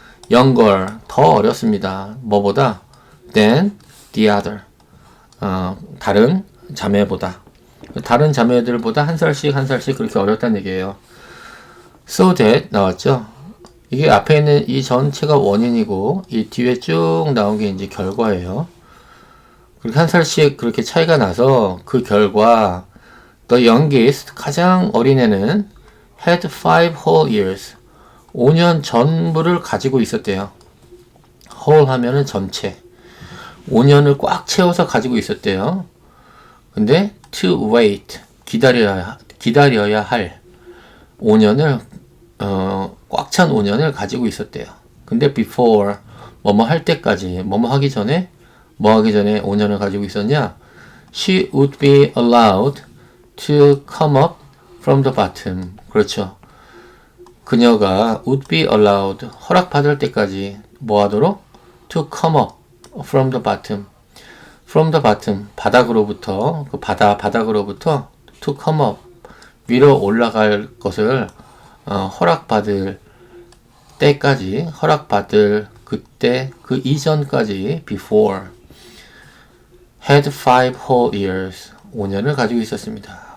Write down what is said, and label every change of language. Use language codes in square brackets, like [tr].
[ko] younger 더 어렸습니다. 뭐보다? [en] than the other [ko] 다른 자매보다. 다른 자매들보다 한 살씩 그렇게 어렸다는 얘기예요. so that 나왔죠? 이게 앞에 있는 이 전체가 원인이고 이 뒤에 쭉 나온 게 이제 결과예요. 그렇게 한 살씩 그렇게 차이가 나서 그 결과 [en] the youngest [ko] 가장 어린 애는 [en] had 5 whole years [ko] 5년 전부를 가지고 있었대요. whole 하면은 전체 5년을 꽉 채워서 가지고 있었대요. 근데 to wait 기다려야 할 5년을 꽉 찬 5년을 가지고 있었대요. 근데 before 뭐뭐 할 때까지 뭐뭐 하기 전에 5년을 가지고 있었냐? [en] She would be allowed to come up from the bottom. [ko] 그렇죠. 그녀가 [en] would be allowed [ko] 허락받을 때까지 뭐 하도록? [en] to come up from the bottom. from the bottom [ko] 바닥으로부터 그 바닥으로부터 [en] to come up [ko] 위로 올라갈 것을 허락받을 때까지 허락받을 그때 그 이전까지 before [en] had 5 whole years [ko] 5년을 가지고 있었습니다.